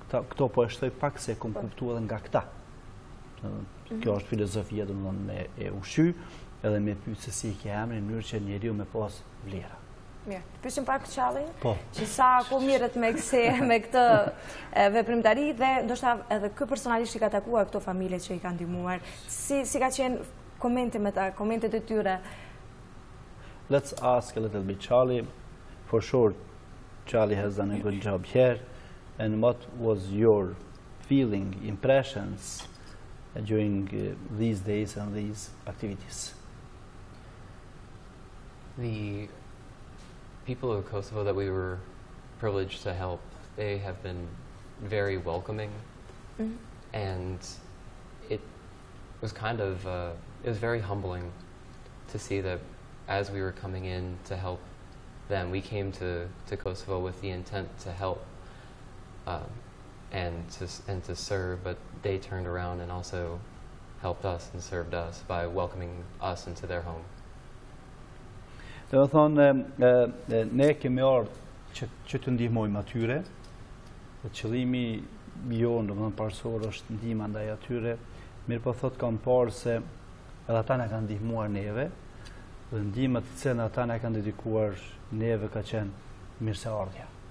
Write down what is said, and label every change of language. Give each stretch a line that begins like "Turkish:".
Albanian: Këto po e shtoj pak se kom kuptu edhe nga këta. Kjo është filozofia domethënë me e ushqy edhe me pyet se si i ke emrin në mënyrë që njeriu me pas vlera. Mirë, pysim pak Chali, Po. që sa ku mirët me këtë veprimtari dhe ndoshta edhe kë personalisht i ka takuar këto familje që i kanë ndihmuar. Si ka qenë komentet e tyre?
English: Let's ask a little bit, Chali. For sure, Chali has done a good job here. And what was your feeling, impressions during these days and these activities? The people of Kosovo that we were privileged to help, they have been very welcoming, and it was kind of, it was very humbling to see that as we were coming in to help them, we came to Kosovo with the intent to help and to serve, but they turned around and also helped us and served us by welcoming us into their home.
Albanian: Dhe më thonë, ne kemi ardhë që të ndihmojmë atyre, dhe qëllimi jonë, dhe më thonë parësor, është ndihma ndaj atyre, mirë po thotë kam parë se edhe ata ne kanë ndihmuar neve, dhe ndihma të cilën ata ne kanë dedikuar neve ka qenë mirëseardhja.